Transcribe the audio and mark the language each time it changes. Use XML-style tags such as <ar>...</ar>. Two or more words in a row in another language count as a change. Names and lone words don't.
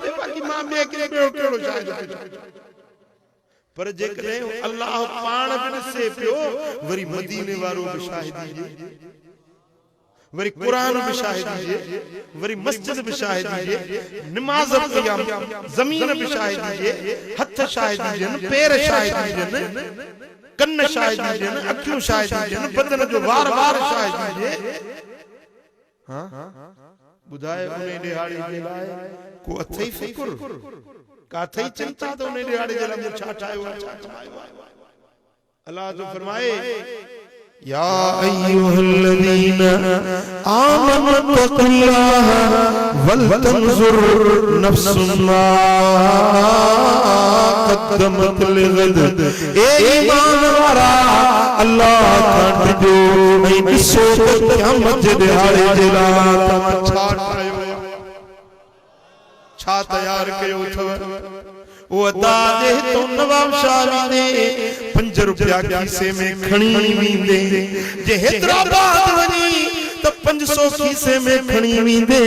<sd>ॾिठो ते बाक़ी मां ॿिए कहिड़ो शाहिद पर जेकॾहिं अल्लाह पाण बि ॾिसे पियो वरी मदीने वारो बि शाहिदी ॾिए, वरी कुरान भी शाहिदी जे, वरी मस्जिद भी शाहिदी जे, नमाज क़याम जमीन भी शाहिदी जे, हथ शाहिदी जे, पैर शाहिदी जे, कन्न शाहिदी जे, अखियूं शाहिदी जे, बदन जो वार वार शाहिदी जे। हां बुधाए उन्हें दिहाड़ी जे लाइ को अथई फिक्र का अथई चिंता तो उन्हें दिहाड़ी जे लाइ छा ठायो अल्लाह जो फरमाए</sd> <ar>يا أيها الذين آمنوا اتقوا الله ولتنظر نفس ما قدمت لغد.</ar> <sd>ए ईमान वारा अल्लाह का जो ऐं ॾिसो त क़यामत जे ॾिहाड़े जे लाइ तव्हां छा ठाहियो, छा तयार कयो अथव। ओ अदा जे तो नवाब शाह ने 5 रुपया खीसे में खणी वींदे, जे हैदराबाद वनी त 500 खीसे में खणी वींदे।</sd>